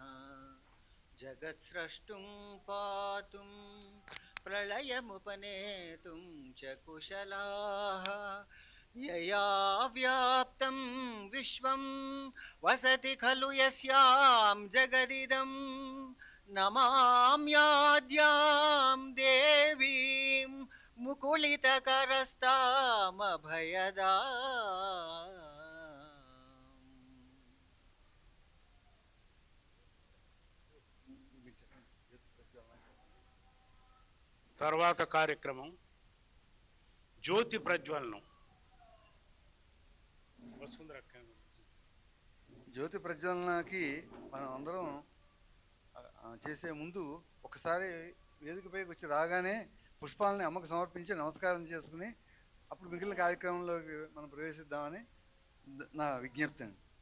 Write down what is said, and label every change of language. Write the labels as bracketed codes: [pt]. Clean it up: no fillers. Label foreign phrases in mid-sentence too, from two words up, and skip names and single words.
[sa] जगत्स्रष्टुं पातुं प्रलयमुपनेतुं च कुशलाः यया व्याप्तं विश्वं वसति खलु यस्यां जगदिदं नमाम्याद्यां देवीं मुकुलितकरस्तामभयदा. [te] తర్వాత కార్యక్రమం జ్యోతి ప్రజ్వలనం. జ్యోతి ప్రజ్వలనకి మనం అందరం చేసే ముందు ఒకసారి వేదికపైకి వచ్చి రాగానే పుష్పాలని అమ్మకు సమర్పించి నమస్కారం చేసుకుని అప్పుడు మిగిలిన కార్యక్రమంలోకి మనం ప్రవేశిద్దామని నా విజ్ఞప్తి అండి.